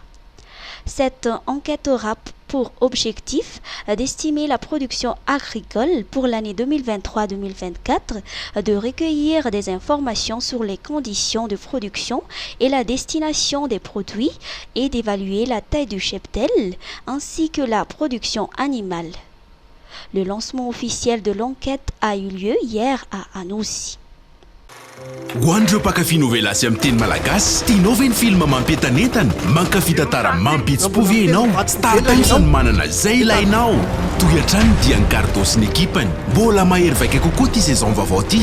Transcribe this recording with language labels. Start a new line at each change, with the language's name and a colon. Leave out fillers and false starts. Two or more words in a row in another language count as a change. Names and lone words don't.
French: Cette enquête aura pour objectif d'estimer la production agricole pour l'année 2023-2024, de recueillir des informations sur les conditions de production et la destination des produits et d'évaluer la taille du cheptel ainsi que la production animale. Le lancement officiel de l'enquête a eu lieu hier à Anoussi.
Malagasy: Hoandreo mpakafy novela sy amin'ny teny malagasy, tianao ve ny film mampientanentana? Mankafy tantara mampihetsy-po ve ianao? Star Times no manana izay ilainao. Toy-hatrany dia ny Gardo sy ny ekipany. Mbola mahery vaika kokoa ty saison vaovao ty.